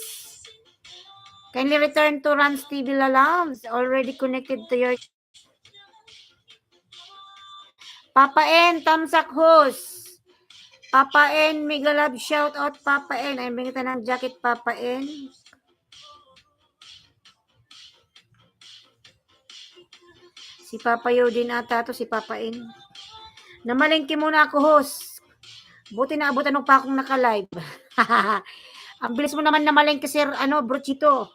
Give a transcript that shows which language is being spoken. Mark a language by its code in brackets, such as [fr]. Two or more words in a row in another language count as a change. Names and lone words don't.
[en] Kindly return to Rans TV Lalams. Already connected to your... [tl] Papa N, Tamsak Hus. Papa N, [en] mega love shout out [tl] Papa N. Ay, bigyan kita ng jacket Papa N. Si Papa Yo din ata to, si Papa N. Namalengke muna ako, host. Buti na abutan pa akong naka-live. Ang bilis mo naman namalengke, Sir, Brochito.